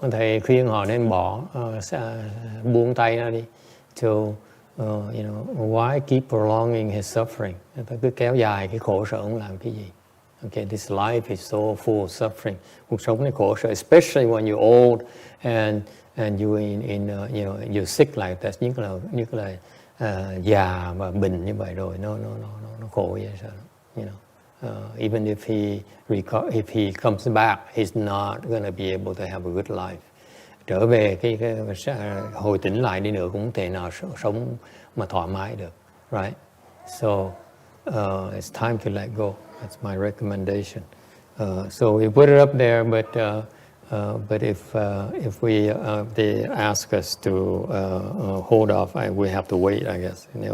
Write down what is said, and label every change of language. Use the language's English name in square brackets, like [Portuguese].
[Vietnamese] Thầy khuyên họ nên bỏ, buông tay ra đi. [English] To you know, why keep prolonging his suffering? [Vietnamese] Ta cứ kéo dài cái khổ sở ông làm cái gì? [English] Okay, this life is so full of suffering. [Vietnamese] Cuộc sống này khổ sở, [English] especially when you're old and you you know, you're sick like that. [Vietnamese] Nhất là già và bệnh như vậy rồi, nó khổ vậy sao? [English] You know. Even if he comes back, he's not going to be able to have a good life. [Vietnamese] Trở về cái hồi tỉnh lại đi nữa cũng không thể nào sống mà thoải mái được, [English] right? So it's time to let go. That's my recommendation. So we put it up there, but if they ask us to hold off, we have to wait, I guess.